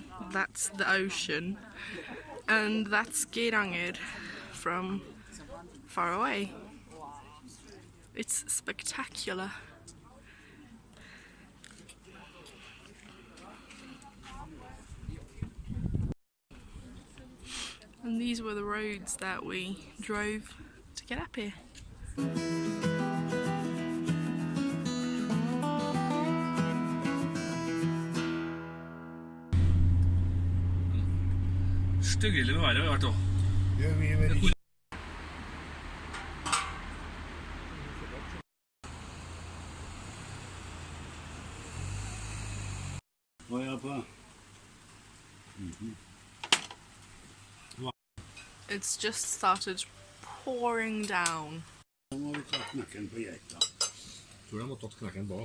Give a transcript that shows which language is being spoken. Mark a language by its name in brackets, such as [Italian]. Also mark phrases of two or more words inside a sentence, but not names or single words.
[English] That's the ocean, and that's Geiranger from far away. It's spectacular. And these were the roads that we drove to get up here. [Norwegian] Styggelig med været, vet du. Ja, vi er vel Hvor er jeg på? [English] It's just started pouring down. [Norwegian] Så må vi ta knakken på geita. Tror jeg må tatt knekken på.